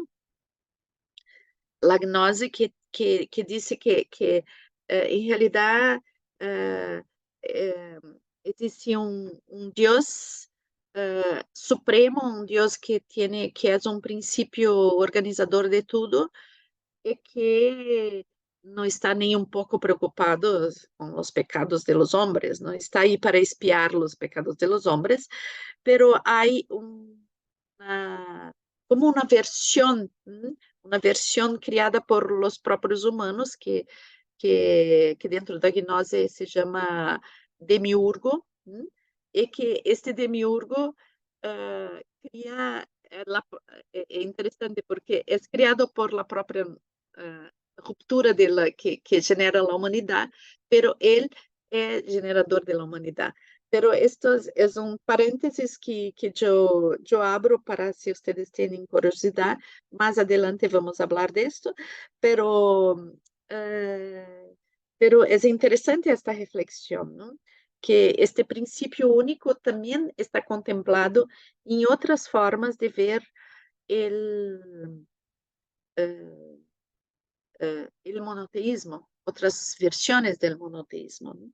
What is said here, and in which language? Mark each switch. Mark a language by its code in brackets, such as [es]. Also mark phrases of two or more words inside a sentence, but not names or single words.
[pt] La gnose que disse que em realidade eh, existe Deus supremo, Deus que é um princípio organizador de tudo e que não está nem um pouco preocupado com os pecados [es] de los hombres, [pt] não está aí para espiar os pecados [es] de los hombres, pero [pt] há uma, como uma versão criada por los próprios humanos, que dentro da gnose se chama demiurgo, e que este demiurgo cria, é interessante porque é criado por la própria ruptura que genera a humanidade, pero ele é generador da humanidade. [es] Pero esto es un paréntesis que yo abro para si ustedes tienen curiosidad. Más adelante vamos a hablar de esto, pero, pero es interesante esta reflexión, ¿no? Que este principio único también está contemplado en otras formas de ver el, eh, el monoteísmo, otras versiones del monoteísmo, ¿no?